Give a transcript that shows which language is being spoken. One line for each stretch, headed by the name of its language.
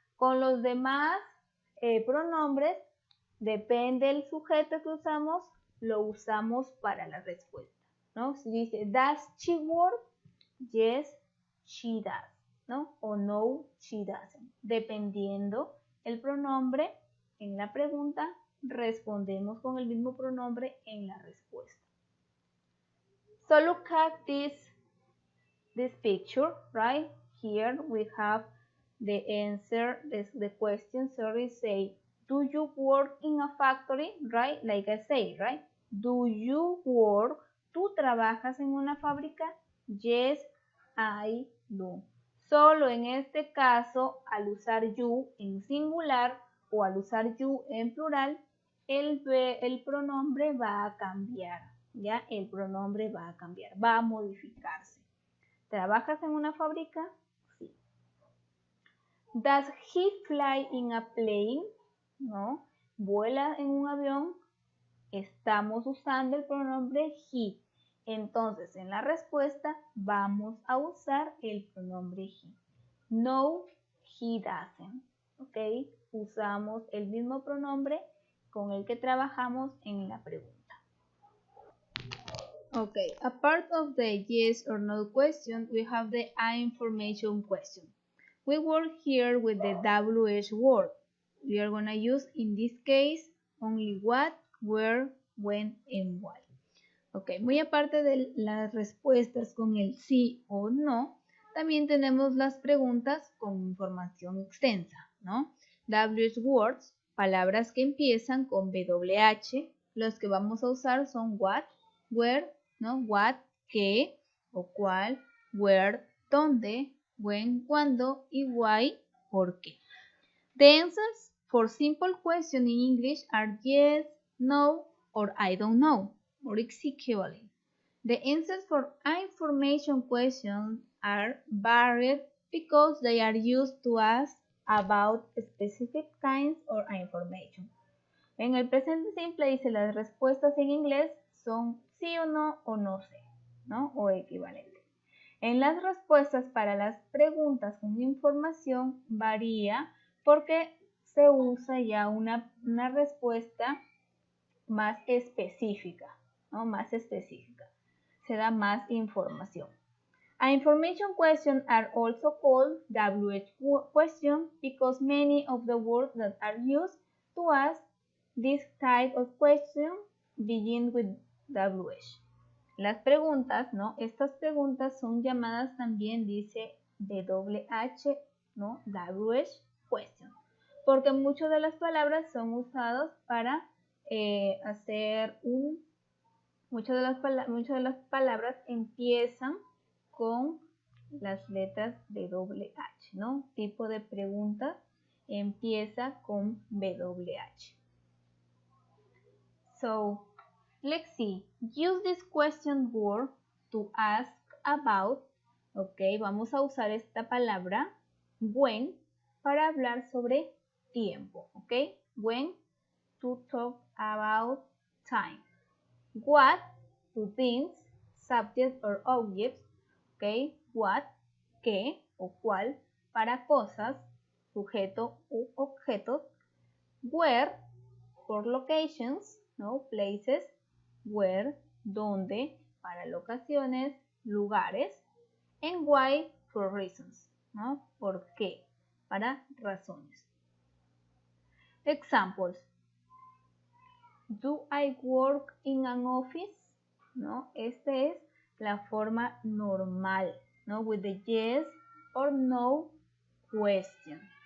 Spanish: Con los demás pronombres, depende del sujeto que usamos, lo usamos para la respuesta, ¿no? Si dice,
English: does she work? Yes, she does, ¿no?
Spanish: O no,
English: she doesn't.
Spanish: Dependiendo el pronombre en la pregunta, respondemos con el mismo pronombre en la respuesta.
English: So look at this picture, right? Here we have the answer, the question, say, do you work in a factory, right? Like I say, right? Do you work?
Spanish: ¿Tú trabajas en una fábrica?
English: Yes, I do.
Spanish: Solo en este caso, al usar you en singular o al usar you en plural, el pronombre va a cambiar, ¿ya? El pronombre va a cambiar, va a modificarse. ¿Trabajas en una fábrica?
English: Sí. Does he fly in a plane? No.
Spanish: ¿Vuela en un avión? Estamos usando el pronombre he. Entonces, en la respuesta vamos a usar el pronombre he.
English: No, he doesn't.
Spanish: ¿Ok? Usamos el mismo pronombre con el que trabajamos en la pregunta.
English: Okay, a part of the yes or no question, we have the information question. We work here with the WH word. We are going to use, in this case, only what, where, when, and why.
Spanish: Ok, muy aparte de las respuestas con el sí o no, también tenemos las preguntas con información extensa, ¿no? WH words, palabras que empiezan con WH, los que vamos a usar son what, where, ¿no? What, qué o cuál, where, dónde, when, cuándo y why, por qué.
English: The answers for simple questions in English are yes, no, or I don't know, or equivalent. The answers for information questions are varied because they are used to ask about specific kinds of information.
Spanish: En el presente simple dice las respuestas en inglés son sí o no sé, ¿no? O equivalente. En las respuestas para las preguntas con información varía porque se usa ya una respuesta más específica, ¿no? Más específica. Se da más información.
English: Information questions are also called WH questions because many of the words that are used to ask this type of question begin with WH.
Spanish: Las preguntas, ¿no? Estas preguntas son llamadas también, dice, WH, ¿no? WH question. Porque muchas de las palabras son usadas para hacer muchas de las palabras empiezan con las letras WH, ¿no? Tipo de pregunta empieza con WH.
English: So, let's see. Use this question word to ask about.
Spanish: Ok, vamos a usar esta palabra when para hablar sobre tiempo.
English: Ok, when to talk about time. What to things, subject or objects.
Spanish: Ok, what, qué o cuál para cosas, sujeto u objetos.
English: Where for locations, ¿no? Places, where,
Spanish: donde, para locaciones, lugares.
English: And why for reasons, ¿no?
Spanish: ¿Por qué? Para razones. Examples.
English: Do I work in an office? ¿No?
Spanish: Esta es la forma normal, ¿no?
English: With the yes or no question.